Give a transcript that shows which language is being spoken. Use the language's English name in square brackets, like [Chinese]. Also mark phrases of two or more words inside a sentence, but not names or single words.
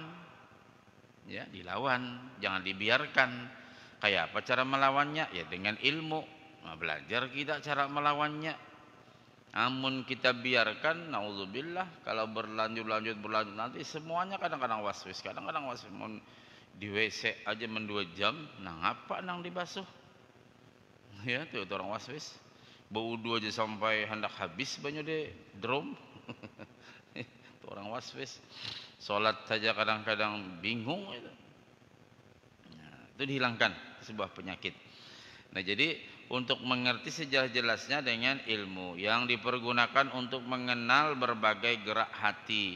[Indonesian] Ya, dilawan, jangan dibiarkan. Kayak apa cara melawannya? Ya dengan ilmu. Nah, belajar kita cara melawannya. Namun kita biarkan, naudzubillah, kalau berlanjut nanti semuanya kadang-kadang waswis, di WC aja 2 jam, nah ngapa nang dibasuh? Ya, itu orang waswis. Baudu aja sampai hendak habis banyak deh drum. Itu orang waswis. Salat saja kadang-kadang bingung itu. Nah, itu dihilangkan, sebuah penyakit. Nah, jadi untuk mengerti sejelas-jelasnya dengan ilmu yang dipergunakan untuk mengenal berbagai gerak hati.